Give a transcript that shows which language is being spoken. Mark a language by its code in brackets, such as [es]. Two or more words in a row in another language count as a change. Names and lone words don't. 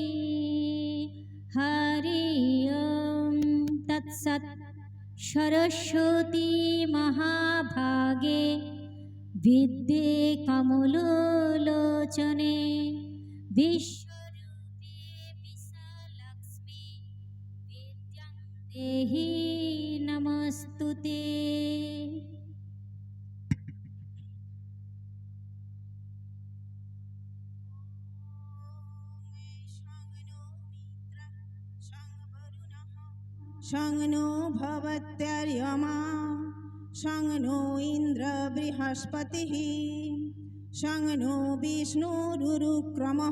[sa] হরি ওম তৎসৎ। সরস্বতী মহাভাগে বিদ্যে কমলোলোচনে বিশ্বরূপে বিশালক্ষ্মী বিদ্যাং দেহি নমস্তুতে। शं नो भवत्यार्यमा शं नो इंद्र बृहस्पतिः शं नो विष्णुरुक्रमः।